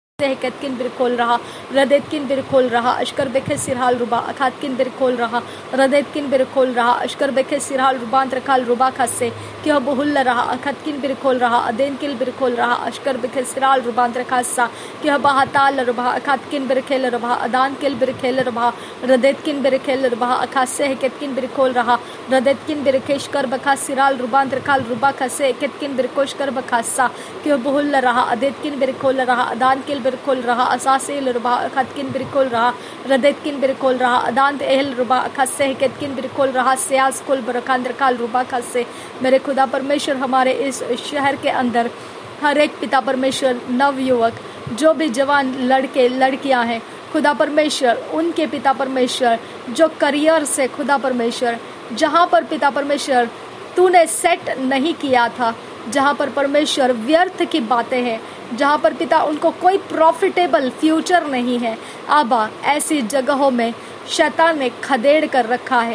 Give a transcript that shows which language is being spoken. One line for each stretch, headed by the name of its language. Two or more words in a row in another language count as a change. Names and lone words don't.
Hindi: Ketkin birkol raha, Radetkin birkol raha, Ashkar beke sirhal ruba, Akhatkin birkol raha, Radetkin birkol raha, Ashkar beke sirhal ruban trakal ruba khasse, Kyo buhulla raha, Akhatkin birkol raha, Adenkil birkol raha, Ashkar beke sirhal ruban trakassa, Kyo bahatal ruba, Akhatkin birkel ruba, Adankil birkel ruba, Radetkin birkel ruba, Akhasse Ketkin birkol raha, Radetkin birkesh kar bakha sirhal ruban trakal ruba khasse, Ketkin birkosh kar bakhassa, Kyo buhulla raha, Adetkin birkol raha, Adankil बिरकुल रहा असासिल रुबा खतकिन बिरकुल रहा रदेतकिन बिरकुल रहा अदांत एहल रुबा खस्से केतकिन बिरकुल रहा सियास कुल बरकांद्र काल रुबा खस्से। मेरे खुदा परमेश्वर हमारे इस शहर के अंदर हर एक पिता परमेश्वर नवयुवक जो भी जवान लड़के लड़कियां हैं खुदा परमेश्वर उनके पिता परमेश्वर जो करियर से खुदा परमेश्वर जहां पर पिता परमेश्वर तूने सेट नहीं किया था, जहां पर परमेश्वर व्यर्थ की बातें हैं, जहां पर पिता उनको कोई
English: profitable future
Hindi: नहीं है, आबा ऐसी जगहों में शैतान ने खदेड़ कर रखा है।